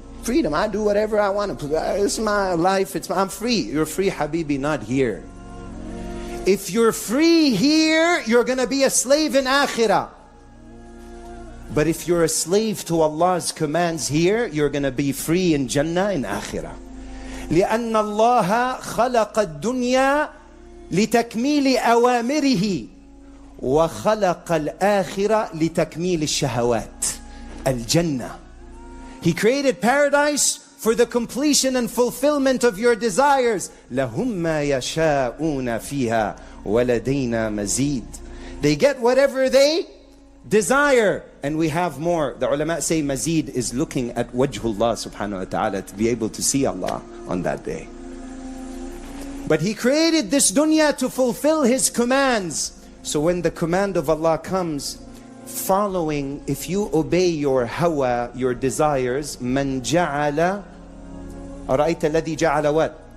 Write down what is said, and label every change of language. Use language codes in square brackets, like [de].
[en] Freedom, I do whatever I want to. It's my life, I'm free. You're free, Habibi, not here. If you're free here, you're going to be a slave in Akhirah. But if you're a slave to Allah's commands here, you're going to be free in Jannah in Akhirah. [ar] لأن الله خلق الدنيا لتكميل أوامره وخلق الآخرة لتكميل الشهوات الجنة. [en] He created paradise for the completion and fulfillment of your desires. [ar] لهم ما يشاءون فيها ولدينا مزيد. [en] They get whatever they desire, and we have more. The ulama say mazid is looking at wajhullah subhanahu wa ta'ala, to be able to see Allah on that day. But He created this dunya to fulfill His commands. So when the command of Allah comes, following, if you obey your hawa, your desires, man ja'ala, ara'ayta alladhi ja'ala what?